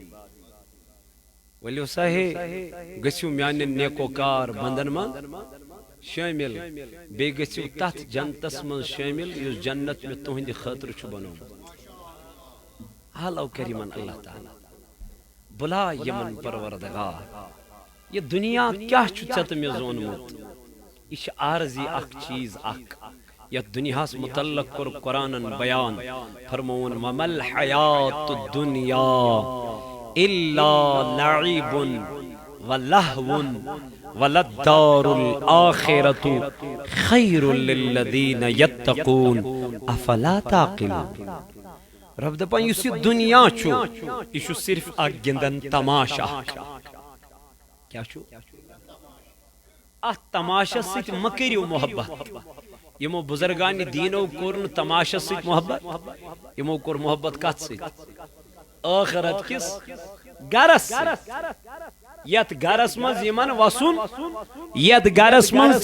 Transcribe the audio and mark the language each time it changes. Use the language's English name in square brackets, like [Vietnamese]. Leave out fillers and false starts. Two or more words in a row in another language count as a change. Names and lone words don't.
[Kashmiri] ؤلِو سا ہے گٔژھِو میانٮ۪ن نیکوکار بندن منٛز شٲمِل بیٚیہِ گٔژھِو تتھ جنتس منٛز شٲمِل یُس جنت مےٚ تُہنٛدِ خٲطرٕ چھُ بنومُت حالو کر یمن اللہ تعالیٰ بُلا یمن پروردگار یہ دنیا کیاہ چھُ ژےٚ تہٕ مےٚ زونمُت یہ چھِ عارضی اکھ چیز اکھ یتھ دنیاہس متعلق کوٚر قرآنن بیان فرمووُن [Arabic] وما الحیات الدنیا الا لعب ولہو وللدار الآخرة خیر للذین یتقون افلا تعقلون [Kashmiri] رب دپان یُس یہ دنیا چھُ یہ چھُ صرف اکھ گِنٛدن تماشا کیا چھُ ات تماشس سۭتۍ مہ کٔرِو محبت یمو بزرگان دیٖنو کوٚر نہٕ تماشس سۭتۍ محبت یمو کوٚر محبت کتھ سۭتۍ ٲخرت کِس گرس یتھ گرس منٛز یمن وسُن یتھ گرس منٛز